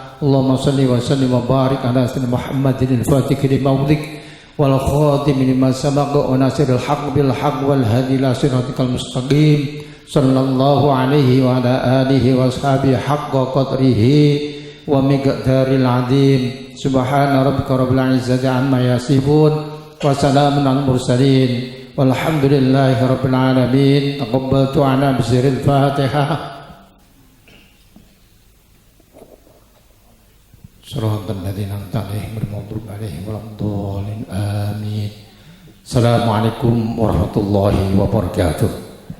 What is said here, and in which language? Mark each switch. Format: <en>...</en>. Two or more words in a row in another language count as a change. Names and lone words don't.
<ar>اللهم صل وسلم وبارك على سيدنا محمد الفاتح لما أغلق والخاتم لما سبق وناصر الحق بالحق والهادي إلى صراطك المستقيم صلى الله عليه وعلى آله وأصحابه حق قدره ومقدار العظيم. سبحان ربك رب العزة عما يصفون وسلام المرسلين والحمد لله رب العالمين. تقبلت أنا بسر الفاتحة. صراط الذين أنعمت عليهم غير المغضوب عليهم ولا الضالين. Amin. السلام عليكم ورحمة الله وبركاته.</ar>